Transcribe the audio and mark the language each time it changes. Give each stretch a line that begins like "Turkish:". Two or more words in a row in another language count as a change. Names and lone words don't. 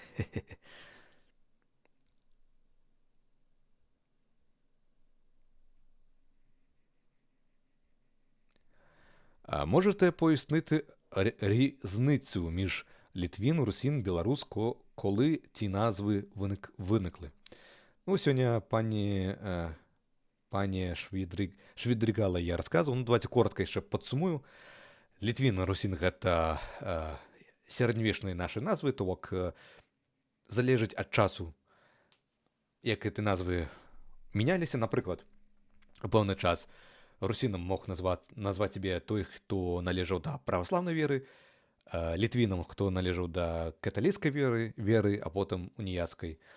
Ukrainian: Можете пояснити різницю між Літвін, Русін, Білорус, коли ті назви виникли? Ну, сьогодні пані Швідрігала я розказував. Ну, давайте коротко ще підсумую.
Belarusian: Літвін, Русін – гэта середньовечныя нашы назвы, то бок залежыць ад часу, як гэты назвы мяняліся. Напрыклад, у пэўны час русінам мог назваць себе той, хто належаў да праваслаўнай веры, літвінам, хто належаў да каталіцкай веры, а потым уніяцкай.